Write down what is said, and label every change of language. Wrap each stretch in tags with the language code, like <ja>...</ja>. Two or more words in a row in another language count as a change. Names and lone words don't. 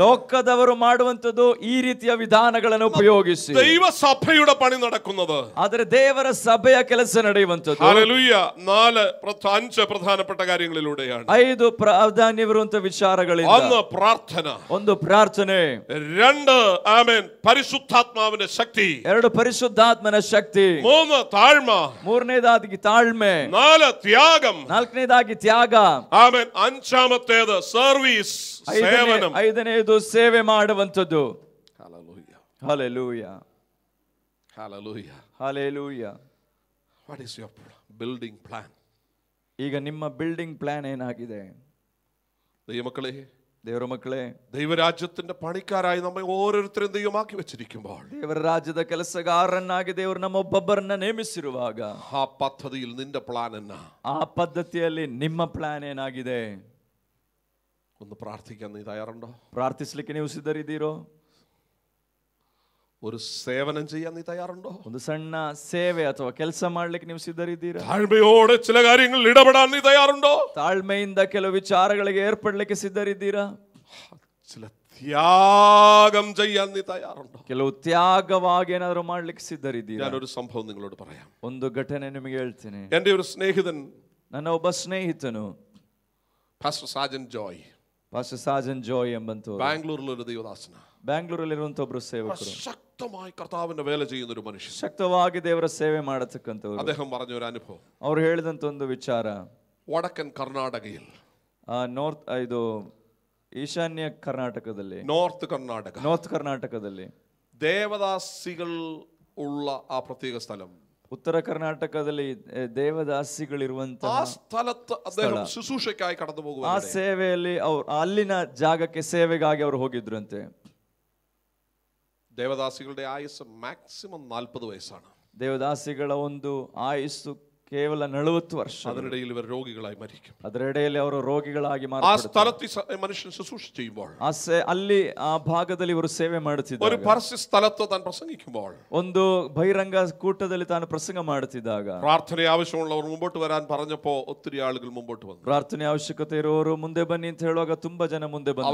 <kn>ಲೋಕದವರು ಮಾಡುವಂತದ್ದು ಈ ರೀತಿಯ ವಿಧಾನಗಳನ್ನು ಉಪಯೋಗಿಸಿ</kn> <ml>ദൈവസഭയുടെ പണി നടക്കുന്നത്.</ml> <kn>ಆದರೆ ದೇವರ ಸಭೆಯ ಕೆಲಸ ನಡೆಯುವಂತದ್ದು</kn> <ml>ഹല്ലേലൂയ 4-5 പ്രധാനപ്പെട്ട കാര്യങ്ങളിലൂടെയാണ്.</ml> <kn>5 ಪ್ರಾಧಾನ್ಯವಿರುವಂತ ವಿಚಾರಗಳಿಂದ.</kn> <ml>ഒന്ന് പ്രാർത്ഥന,</ml> <kn>ಒಂದು ಪ್ರಾರ್ಥನೆ,</kn> <ml>2 ആമേൻ പരിശുദ്ധാത്മാവിന്റെ ശക്തി,</ml> <kn>2 ಪರಿಶುದ್ಧಾತ್ಮನ ಶಕ್ತಿ,</kn> <ml>3 താഴ്മ,</ml> <kn>3ನೇದಾಗಿ ತಾಳ್ಮೆ,</kn> <ml>4 ത്യാഗം,</ml> <kn>4ನೇದಾಗಿ ತ್ಯಾಗ,</kn> <ml>ആമേൻ 5ാമത്തേത് സർവീസ് സേവനം,</ml> <kn>5ನೇದು ಸೇವೆ ಮಾಡುವಂತದ್ದು.</kn> <ml>ഹല്ലേലൂയ</ml> <kn>ಹಲ್ಲೆಲೂಯ</kn> <ml>ഹല്ലേലൂയ</ml> <kn>ಹಲ್ಲೆಲೂಯ.</kn> <en>What is your building plan?</en> <kn>ಈಗ ನಿಮ್ಮ</kn> <en>building plan</en> <kn>ಏನಾಗಿದೆ?</kn> <ml>ദൈവമക്കളെ,</ml> <kn>ದೇವರ ಮಕ್ಕಳೇ,</kn> <ml>ദൈവരാജ്യത്തിന്റെ പണിക്കാരായി നമ്മെ ഓരോരുത്തരും ദൈവമാക്കി വെച്ചിരിക്കുമ്പോൾ,</ml> <kn>ದೇವರ ರಾಜ್ಯದ ಕೆಲಸಗಾರರನ್ನಾಗಿ ದೇವರು ನಮ್ಮೊಬ್ಬೊಬ್ಬರನ್ನ ನೇಮಿಸಿರುವಾಗ,</kn> <ml>ആ പദ്ധതിയിൽ നിന്റെ പ്ലാൻ എന്നാ?</ml> <kn>ಆ ಪದ್ಧತಿಯಲ್ಲಿ ನಿಮ್ಮ ಪ್ಲಾನ್ ಏನಾಗಿದೆ?</kn> <ml>ഒന്ന് പ്രാർത്ഥിക്കാൻ നീ തയ്യാറുണ്ടോ?</ml> <kn>ಪ್ರಾರ್ಥಿಸಲಿಕ್ಕೆ ನೀವು ಸಿದ್ಧರಿದ್ದೀರೋ?</kn> <ml>ഒരു സേവനം ചെയ്യാൻ നീ തയ്യാറുണ്ടോ?</ml> <kn>ಒಂದು ಸಣ್ಣ ಸೇವೆ ಅಥವಾ ಕೆಲಸ ಮಾಡ್ಲಿಕ್ಕೆ ನೀವು ಸಿದ್ಧರಿದ್ದೀರಾ?</kn> <ml>താഴ്മയോടെ ചില കാര്യങ്ങളിൽ ഇടപെടാൻ നീ തയ്യാറുണ്ടോ?</ml> <kn>ತಾಳ್ಮೆಯಿಂದ ಕೆಲವು ವಿಚಾರಗಳಿಗೆ ಏರ್ಪಡ್ಲಿಕ್ಕೆ ಸಿದ್ಧರಿದ್ದೀರಾ?</kn> <ml>ചില ത്യാഗം ചെയ്യാൻ നീ തയ്യാറുണ്ടോ?</ml> <kn>ಕೆಲವು ತ್ಯಾಗವಾಗಿ ಏನಾದರೂ ಮಾಡ್ಲಿಕ್ಕೆ ಸಿದ್ಧರಿದ್ದೀರಾ?</kn> <ml>ഞാനൊരു സംഭവം നിങ്ങളോട് പറയാം.</ml> <kn>ಒಂದು ಘಟನೆ ನಿಮಗೆ ಹೇಳ್ತೀನಿ.</kn> <ml>എൻ്റെ ഒരു സ്നേഹിതൻ,</ml> <kn>ನನ್ನ ಒಬ್ಬ ಸ್ನೇಹಿತನು</kn> <ml>പാസ്റ്റർ സാജൻ ജോയ്,</ml> <kn>ಪಾಸ್ಟರ್ ಸಾಜನ್ ജോയ് ಎಂಬಂತವರು,</kn> <ml>ബാംഗ്ലൂരിലൊരു ദൈവദാസന,</ml> <kn>ಬ್ಯಾಂಗ್ಳೂರಲ್ಲಿರುವಂತ ಒಬ್ರು ಸೇವಕರು,</kn> <ml>ശക്തമായി കർത്താവിന്റെ വേല ചെയ്യുന്ന ഒരു മനുഷ്യൻ.</ml> <kn>ಶಕ್ತವಾಗಿ ದೇವರ ಸೇವೆ ಮಾಡತಕ್ಕಂಥವ್ರು.</kn> <ml>അദ്ദേഹം പറഞ്ഞ ഒരു അനുഭവം,</ml> <kn>ಅವ್ರು ಹೇಳಿದಂತ ಒಂದು ವಿಚಾರ,</kn> <ml>വടക്കൻ കർണാടകയിൽ,</ml> <kn>ಇದು ಈಶಾನ್ಯ ಕರ್ನಾಟಕದಲ್ಲಿ,</kn> <ml>നോർത്ത്</ml> <kn>ಕರ್ನಾಟಕದಲ್ಲಿ</kn> <ml>ദേവദാസികൾ ഉള്ള ആ പ്രത്യേക സ്ഥലം,</ml> <kn>ಉತ್ತರ ಕರ್ನಾಟಕದಲ್ಲಿ ದೇವದಾಸಿಗಳಿರುವಂತ</kn> <ml>ആ സ്ഥലത്ത് അദ്ദേഹം ശുശ്രൂഷയ്ക്കായി കടന്നു പോകുക.</ml> <kn>ಆ ಸೇವೆಯಲ್ಲಿ ಅವ್ರು ಅಲ್ಲಿನ ಜಾಗಕ್ಕೆ ಸೇವೆಗಾಗಿ ಅವರು ಹೋಗಿದ್ರಂತೆ.</kn> <ml>ദേവദാസികളുടെ ആയുസ് മാക്സിമം 40 വയസ്സാണ്.</ml> <kn>ದೇವದಾಸಿಗಳ ಒಂದು ಆಯುಸ್ಸು ಕೇವಲ 40 ವರ್ಷ.</kn> <ml>അതിനിടയിൽ ഇവർ രോഗികളായി മരിക്കും.</ml> <kn>ಅದರಡೆಯಲ್ಲಿ ಅವರು ರೋಗಿಗಳಾಗಿ</kn> <ml>ആ സ്ഥലത്ത് മനുഷ്യൻ ശുശ്രൂഷ ചെയ്യുമ്പോൾ,</ml> <kn>ಅಲ್ಲಿ ಆ ಭಾಗದಲ್ಲಿ ಇವರು ಸೇವೆ ಮಾಡುತ್ತಿದ್ದಾಗ,</kn> <ml>ഒരു പരസ്യ സ്ഥലത്ത് താൻ പ്രസംഗിക്കുമ്പോൾ,</ml> <kn>ಒಂದು ಬಹಿರಂಗ ಕೂಟದಲ್ಲಿ ತಾನು ಪ್ರಸಂಗ ಮಾಡುತ್ತಿದ್ದಾಗ,</kn> <ml>പ്രാർത്ഥന ആവശ്യമുള്ളവർ മുമ്പോട്ട് വരാൻ പറഞ്ഞപ്പോ ഒത്തിരി ആളുകൾ മുമ്പോട്ട് വന്നു.</ml> <kn>ಪ್ರಾರ್ಥನೆ ಅವಶ್ಯಕತೆ ಇರುವವರು ಮುಂದೆ ಬನ್ನಿ ಅಂತ ಹೇಳುವಾಗ ತುಂಬಾ ಜನ ಮುಂದೆ ಬಂದರು.</kn>